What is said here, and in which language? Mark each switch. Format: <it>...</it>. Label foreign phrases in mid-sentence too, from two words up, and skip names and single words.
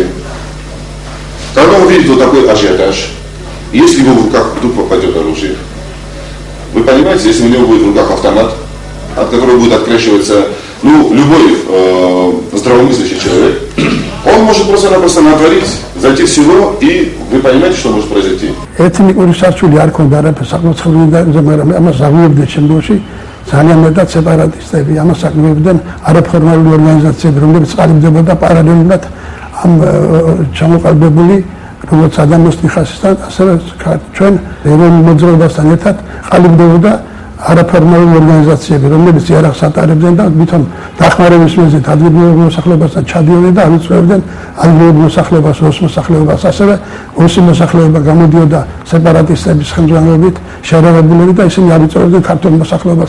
<ru>Когда он видит вот такой ажиотаж, если в его в руках вдруг попадет оружие, вы понимаете, если у него будет в руках автомат, от которого будет открещиваться любой здравомыслящий человек, он может просто-напросто натворить, зайти в село, и вы понимаете, что может произойти.</ru> <ka>ეთნიკური სარჩული არ ქონდა არაფერს საკმაყოფილებლად, მაგრამ ამას აღიარებდნენ შემდგომში ძალიან მეტად სეპარატისტები, ამას აღიარებდნენ არაფორმალური ორგანიზაციები, რომლებიც ყალიბდებოდა პარალელურად ამ ჩამოყალიბებული როგორც ადამიანის ხასისთან, ასევე ჩვენ ეროვნულ მოძრაობასთან ერთად ყალიბდებოდა არაფორმალური ორგანიზაციები, რომლებიც იარაღს ატარებდნენ და თვითონ დახმარების მიზნით ადგილობრივ მოსახლეობასთან ჩადიოდნენ და ავიწრებდნენ ადგილობრივ მოსახლეობას, როს მოსახლეობას, ასევე ოსი მოსახლეობა გამოდიოდა სეპარატისტების ხელმძღვანელობით, შეერაღებულები და ისინი ავიწრებდნენ ქართულ მოსახლეობას.</ka>